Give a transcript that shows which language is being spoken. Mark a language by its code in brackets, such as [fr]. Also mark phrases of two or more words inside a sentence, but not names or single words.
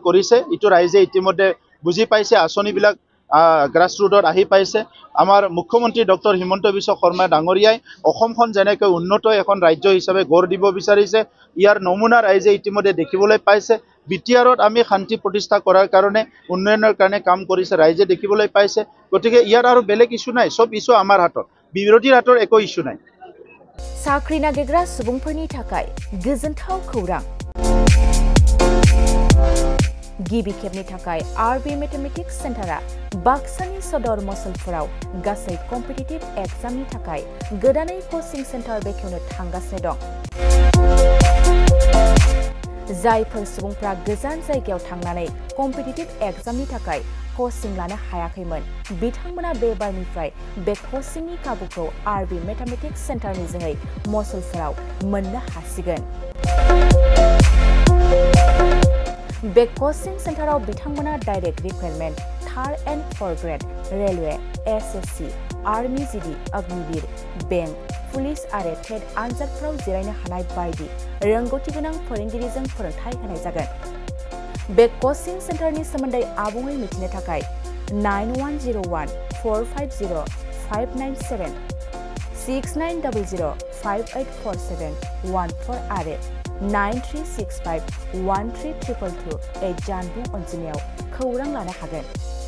[as] কৰিছে ইটো ৰাইজে ইতিমধ্যে বুজি পাইছে আঁচনিবিলাক গ্ৰাসৰুটত আহি পাইছে আমাৰ মুখ্যমন্ত্ৰী ডক্টৰ হিমন্ত বিশ্ব শৰ্মা ডাঙৰীয়াই অসমখন যেনেকৈ উন্নত এখন ৰাজ্য হিচাপে গঢ় দিব বিচাৰিছে ইয়াৰ নমুনা ৰাইজে ইতিমধ্যে দেখিবলৈ পাইছে বিটিআৰত আমি শান্তি প্ৰতিষ্ঠা কৰাৰ কাৰণে উন্নয়নৰ কাৰণে কাম কৰিছে ৰাইজে দেখিবলৈ পাইছে গতিকে ইয়াৰ আৰু বেলেগ ইস্যু নাই সব ইস্যু আমাৰ হাতত বিৰোধীৰ হাতৰ একো ইস্যু নাই [brx] साख्रि नागिरग्रा सुबुंफोरनि थाखाय गोजोनथाव खौरां गिबि खेबनि थाखाय RB मेथमेटिक्स सेन्टारा बाक्सानि सदर मसलपुराव गासै कम्पिटिटिभ एग्जामनि थाखाय गोदानै [en] coaching centre [brx] बेखेवनो थांगासिनो दं जायफोर सुबुंफ्रा गोजान जायगायाव थांनानै कम्पिटिटिभ एग्जामनि थाखाय कोचिं लानो हायाखैमोन बिथांमोना बे बारनिफ्राय बे कोचिंनि खाबुखौ RB मेथमेटिक्स सेन्टारनि जोहै मसलपुराव मोननो हासिगोन बे कचिं सेन्टाराव बिथांमोना [en] direct recruitment 3rd and 4th grade railway [brx] SSC आर्मी जीडी अग्निवीर बेंक पुलिस आरो टेट आनजादफोराव जिरायनो हानाय बायदि रोंगौथि गोनां फोरोंगिरिजों फोरोंथाय होनाय जागोन बे कचिं सेन्टारनि सोमोन्दै आबुङै मिथिनो थाखाय 9101450597 6900584714 आरो 9365132228 जानबुं अनजिमायाव खौरां लानो हागोन